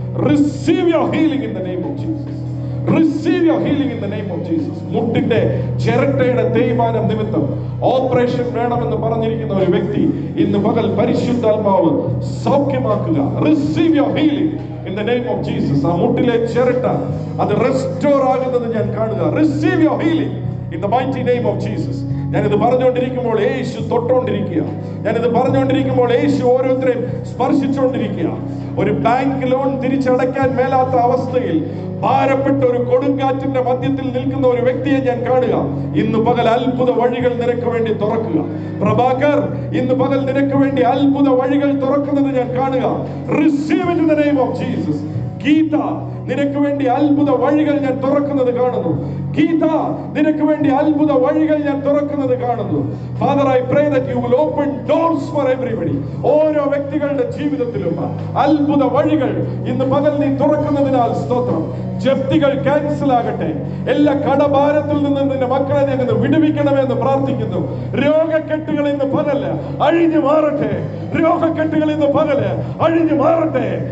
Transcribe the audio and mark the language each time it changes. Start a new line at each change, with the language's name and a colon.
English: Receive your healing in the name of Jesus. Receive your healing in the name of Jesus.
Malayalam: മുട്ടിന്റെ ചിരട്ടയുടെ തേയ്മാനം നിമിത്തം operation വേണമെന്ന് പറഞ്ഞിരിക്കുന്ന ഒരു വ്യക്തി ഇന്ന് പകൽ പരിശുദ്ധാത്മാവ് സൗഖ്യമാക്കുക.
English: Receive your healing in the name of Jesus.
Malayalam: ആ മുട്ടിലെ ചിരട്ട അത് റെസ്റ്റോർ ആകുന്നത് ഞാൻ കാണുക.
English: Receive your healing in the mighty name of Jesus.
Malayalam: ഞാനിത് പറഞ്ഞുകൊണ്ടിരിക്കുമ്പോൾ യേശു തൊട്ടുകൊണ്ടിരിക്കുക. ഞാനിത് പറഞ്ഞുകൊണ്ടിരിക്കുമ്പോൾ യേശു ഓരോരുത്തരെയും സ്പർശിച്ചുകൊണ്ടിരിക്കുക. ഒരു ബാങ്ക് ലോൺ തിരിച്ചടയ്ക്കാൻ മേലാത്ത അവസ്ഥയിൽ ഭാരപ്പെട്ട ഒരു കൊടുങ്കാറ്റിന്റെ മധ്യത്തിൽ നിൽക്കുന്ന ഒരു വ്യക്തിയെ ഞാൻ കാണുക. ഇന്ന് പകൽ അത്ഭുത വഴികൾ നിനക്ക് വേണ്ടി തുറക്കുക. പ്രഭാകർ, ഇന്ന് പകൽ നിനക്ക് വേണ്ടി അത്ഭുത വഴികൾ തുറക്കുന്നത് ഞാൻ കാണുക.
English: Receive it in the name of Jesus.
Malayalam: Geetha, നിനക്ക് വേണ്ടി അത്ഭുത വഴികൾ ഞാൻ തുറക്കുന്നത് കാണുന്നു. ഗീത, നിനക്ക് വേണ്ടി അത്ഭുത വഴികൾ ഞാൻ തുറക്കുന്നത് കാണുന്നു.
English: Father, I pray that you will open doors for everybody.
Malayalam: ഓരോ വ്യക്തികളുടെ ജീവിതത്തിലും അത്ഭുത വഴികൾ ഇന്ന് പകൽ നീ തുറക്കുന്നതിനാൽ സ്തോത്രം. ജപ്തികൾ ക്യാൻസൽ ആകട്ടെ. എല്ലാ കടഭാരത്തിൽ നിന്ന് നിന്റെ മക്കളെ ഞങ്ങൾ വിടുവിക്കണമെന്ന് പ്രാർത്ഥിക്കുന്നു. രോഗക്കെട്ടുകൾ ഇന്ന് പകല് അഴിഞ്ഞു മാറട്ടെ. രോഗക്കെട്ടുകൾ ഇന്ന് പകല് അഴിഞ്ഞു മാറട്ടെ.